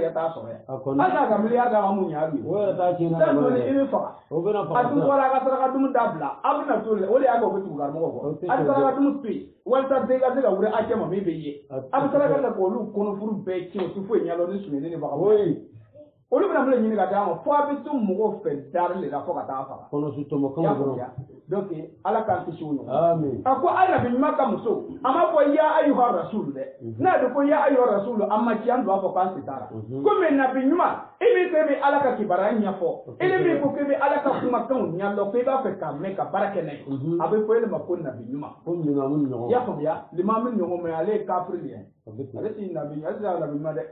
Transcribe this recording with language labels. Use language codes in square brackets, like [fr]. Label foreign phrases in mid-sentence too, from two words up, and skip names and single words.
[bm] i ka taa sɔrɔ yan hali n'a ka miliyari d'a ma mun y'a ye o yɛrɛ t'a tiɲɛ na dɛ i bɛ faga a dun bɔra a ka saraka dun dabila a bɛna to o de y'a kɛ o bɛ tugu karamɔgɔ kɔ a saraka dun to yen walasa bɛɛ ka se ka wuli a cɛ ma min bɛ ye a bɛ saraka kɛ k'olu kɔnɔfuru bɛɛ tiɲɛ o tɛ foyi ɲɛdɔn ni sumuni ni baga olu bɛna mun ɲini ka d'a ma fo a bɛ to mɔgɔw fɛ dari de la fo ka taa faga donc ala kan kisi o ɲɔgɔn amin a ko a nabi ɲuman ka muso a ma fɔ [ar] يا أيها الرسول [bm] dɛ n'a bɛ ko [ar] يا أيها الرسول [bm] an ma ci an don a fɔ k'an si t'a la komi nabi ɲuman i min ko i bɛ ala ka kibaruya ɲɛfɔ i ni min ko k'i bɛ ala ka kumakanw ɲɛdɔn ko i b'a fɛ k'a mɛn ka baara kɛ n'a ye a bɛ fɔ e de ma ko nabi ɲuman ko limamu ɲɔgɔn i y'a faamuya limamu ɲɔgɔn mɛ ale ye kafiri de ye ale ti nabi ale ti nabi ɲuman dɛ